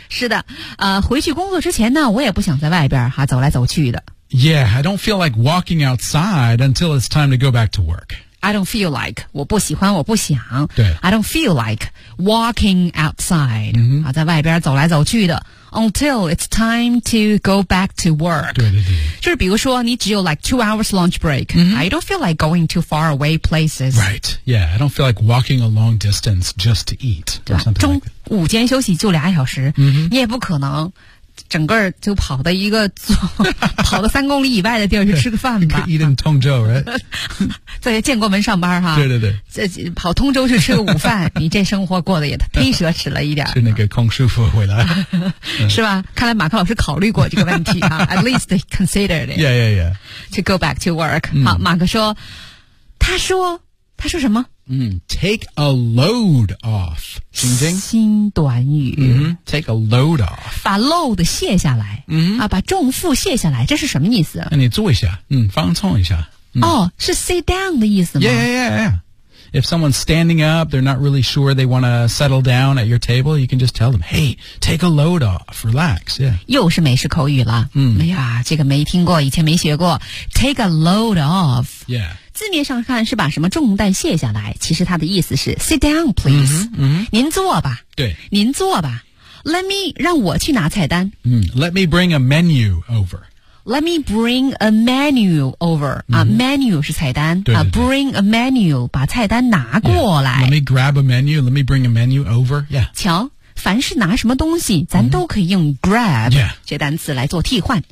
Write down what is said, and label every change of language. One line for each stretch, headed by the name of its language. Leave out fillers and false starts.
Chinese: 是的，回去工作之前呢，我也不想在外边走来走去的。
English: Yeah, I don't feel like walking outside until it's time to go back to work. I don't feel like,
Chinese: 我不喜欢我不想。对。
English: I don't feel like walking outside,
Chinese: 在外边走来走去的。
English: Until it's time to go back to work.
Chinese: 对对对。就是比如说你只有
English: like 2 hours lunch break,I don't feel like going to far away places. Right, yeah, I don't feel like walking a long distance just to eat.
Chinese: 对吧，午间休息就俩小时，你也不可能。整个就跑到一个跑到三公里以外的地儿去吃个饭吧。
English: Eat in 通州 right?
Chinese: 在建国门上班哈。对对对。跑通州去吃个午饭，你这生活过得也忒奢侈了一点。是那个空师傅回来。是吧，看来马克老师考虑过这个问题啊。
English: At least considered it. Yeah, yeah, yeah. To go back to work.、
Chinese: 嗯、好，马克说，他说什么？
English: Take a load off. 听听
Chinese: 新短语、
English: Take a load off.
Chinese: 把 load 卸下来、 mm-hmm. 啊、把重负卸下来，这是什么意思？那你坐一下、放松一下、是
English: sit down
Chinese: 的意思吗？
English: Yeah, yeah, yeah, yeah. If someone's standing up, they're not really sure they want to settle down at your table, you can just tell them, hey, take a load off, relax.、Yeah.
Chinese: 又是美式口语了、哎呀，这个没听过，以前没学过。
English: Take a load off. Yeah.
Chinese: 字面上看是把什么重担卸下来，其实它的意思是
English: sit down please、
Chinese: 您坐吧，对，您坐吧，
English: let me
Chinese: 让我去拿菜单、
English: let me bring a menu over, let me bring a menu over、menu 是菜单，
Chinese: 对对对、
English: bring a menu
Chinese: 把菜单拿过来、
English: let me grab a menu, let me bring a menu over、
Chinese: 瞧，凡是拿什么东西咱都可以用 grab、这单词来做替换，